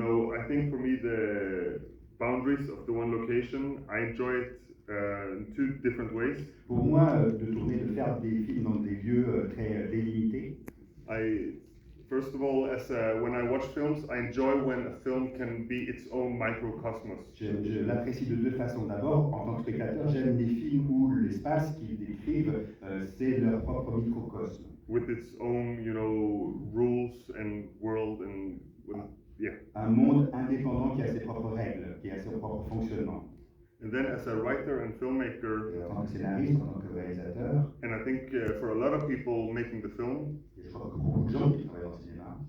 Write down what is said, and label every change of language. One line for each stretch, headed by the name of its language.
English: I think for me the boundaries of the one location, I enjoy it in 2 different ways.
French: Pour moi, de faire des films dans des lieux très délimités.
English: First of all, when I watch films, I enjoy when a film can be its own microcosmos.
French: Je l'apprécie de 2 façons. D'abord, en tant que spectateur, j'aime les films où l'espace qu'ils décrivent, c'est leur propre microcosme.
English: With its own, rules and world and yeah.
French: Un monde indépendant qui a ses propres règles, qui a son propre fonctionnement.
English: And then as a writer and filmmaker,
French: en tant que scénariste, en tant que réalisateur,
English: and I think for a lot of people making the film,
French: je crois que beaucoup de gens qui travaillent dans le cinéma,